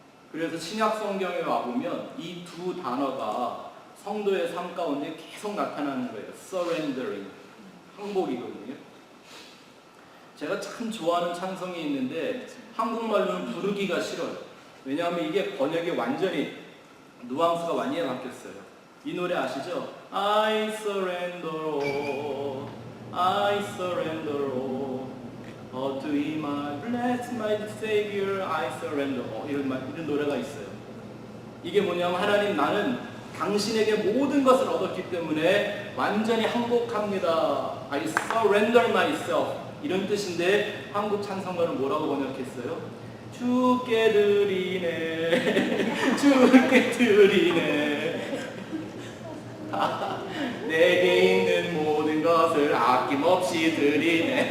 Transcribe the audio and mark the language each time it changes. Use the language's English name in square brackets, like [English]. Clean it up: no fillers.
[Korean] 그래서 신약 성경에 와보면 이 두 단어가 성도의 삶 가운데 계속 나타나는 거예요. surrendering, 항복이거든요. 제가 참 좋아하는 찬송이 있는데 한국말로는 부르기가 싫어요. 왜냐하면 이게 번역이 완전히 뉘앙스가 완전히 바뀌었어요. 이 노래 아시죠? [English] I surrender all, I surrender all, all to Thee my blessed my Savior, I surrender all. [Korean] 이런 노래가 있어요. 이게 뭐냐면 하나님 나는 당신에게 모든 것을 얻었기 때문에 완전히 항복합니다. [English] I surrender myself. [Korean] 이런 뜻인데 한국 찬송가는 뭐라고 번역했어요? 주께 드리네 주께 드리네 내게 있는 모든 것을 아낌없이 드리네.